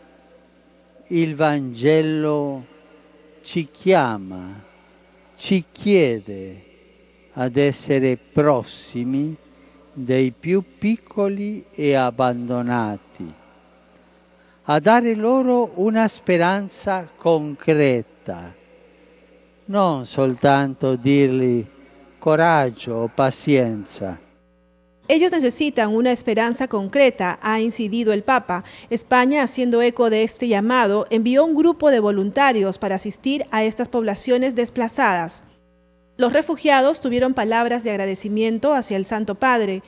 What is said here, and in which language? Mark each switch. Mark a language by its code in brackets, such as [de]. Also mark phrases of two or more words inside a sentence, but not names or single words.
[it] il Vangelo ci chiama, ci chiede ad essere prossimi dei più piccoli e abbandonati, a dare loro una speranza concreta, non soltanto dirgli coraggio o pazienza. [es] Ellos necesitan una esperanza concreta, ha incidido el Papa. España, haciendo eco de este llamado, envió un grupo de voluntarios para asistir a estas poblaciones desplazadas. Los refugiados tuvieron palabras de agradecimiento hacia el Santo Padre.